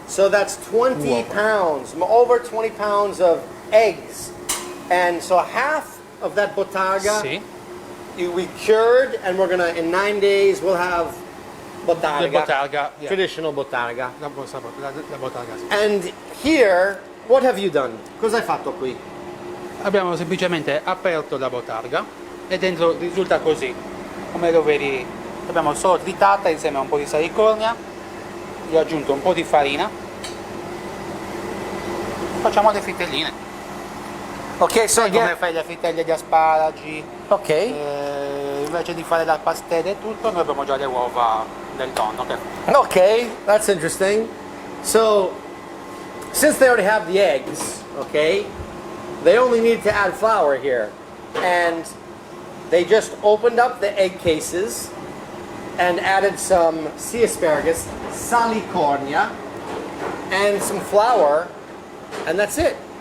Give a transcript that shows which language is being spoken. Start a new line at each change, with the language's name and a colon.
English: So that's 20 pounds, over 20 pounds of eggs. And so half of that Bottarga Sì. we cured, and we're gonna, in 9 days, we'll have Bottarga. The Bottarga, yeah. Traditional Bottarga.
Italian: La Bottarga, sì.
English: And here, what have you done?
Italian: Cosa hai fatto qui? Abbiamo semplicemente aperto la Bottarga e dentro risulta così, come lo vedi. Abbiamo solo tritata insieme a un po' di salicornia, gli ho aggiunto un po' di farina, facciamo le frittelline.
English: Okay, so
Italian: Come
English: again,
Italian: fai le frittelle di asparagi, okay. invece di fare la pastella e tutto, noi abbiamo già le uova del tonno.
English: Okay, that's interesting. So, since they already have the eggs, okay, they only need to add flour here. And they just opened up the egg cases and added some sea asparagus, salicornia, and some flour, and that's it.